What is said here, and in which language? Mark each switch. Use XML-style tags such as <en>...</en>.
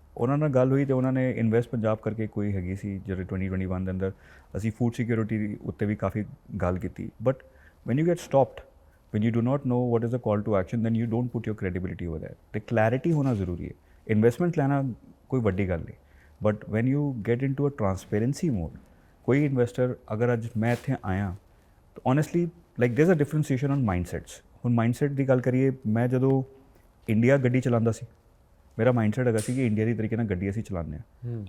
<pa>ਉਹਨਾਂ ਨਾਲ ਗੱਲ ਹੋਈ ਤੇ ਉਹਨਾਂ ਨੇ ਇਨਵੈਸਟ ਪੰਜਾਬ ਕਰਕੇ ਕੋਈ ਹੈਗੀ ਸੀ ਜਿਹੜੇ 2021 ਦੇ ਅੰਦਰ ਅਸੀਂ ਫੂਡ ਸਿਕਿਉਰਿਟੀ ਉੱਤੇ ਵੀ ਕਾਫੀ ਗੱਲ ਕੀਤੀ।</pa> <en>But when you get stopped, when you do not know what is the call to action, then you don't put your credibility over there. The clarity</en> <pa>ਹੋਣਾ ਜ਼ਰੂਰੀ ਹੈ। ਇਨਵੈਸਟਮੈਂਟ ਲੈਣਾ ਕੋਈ ਵੱਡੀ ਗੱਲ ਨਹੀਂ,</pa> <en>but when you get into a transparency mode,</en> <pa>ਕੋਈ investor ਅਗਰ ਅੱਜ ਮੈਂ ਇੱਥੇ ਆਇਆ ਤਾਂ</pa> <en>Honestly like there is a differentiation on mindsets.</en> <pa>ਹੁਣ ਮਾਈਂਡਸੈਟ ਦੀ ਗੱਲ ਕਰੀਏ, ਮੈਂ ਜਦੋਂ ਇੰਡੀਆ ਗੱਡੀ ਚਲਾਉਂਦਾ ਸੀ ਮੇਰਾ ਮਾਈਂਡਸੈਟ ਹੈਗਾ ਸੀ ਕਿ ਇੰਡੀਆ ਦੀ ਤਰੀਕੇ ਨਾਲ ਗੱਡੀ ਅਸੀਂ ਚਲਾਉਂਦੇ ਹਾਂ।</pa>